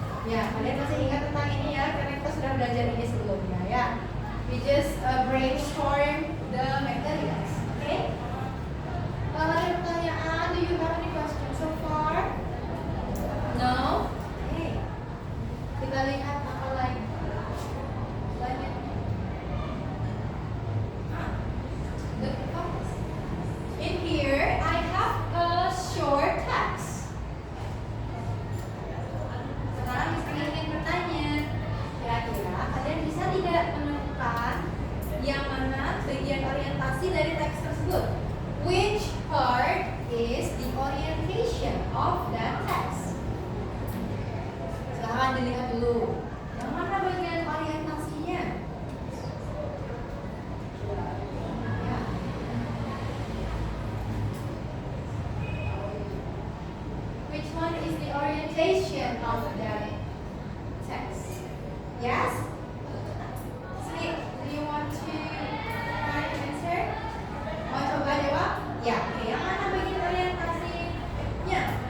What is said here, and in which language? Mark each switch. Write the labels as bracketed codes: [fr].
[id] Ya, kalian masih ingat tentang ini ya, karena kita sudah belajar ini sebelumnya ya. [en] We just brainstorm the materials, okay? [id] Kalau ada pertanyaan, [en] do you have any questions so far? No? Okay. [id] Kita lihat apa lagi. Banyak. [en] The comments. In here, I have a short text. [id] Sekarang ingin bertanya, kira-kira kalian bisa tidak menemukan yang mana bagian orientasi dari teks tersebut? [en] Which part is the orientation of that text? [id] Silahkan dilihat dulu. Yang mana bagian orientasinya? Ya. [en] Which one is the orientation of that text? Yes? Sri, do you want to try to answer? [id] Mau coba jawab? Ya, oke. Yang mana bagian orientasinya?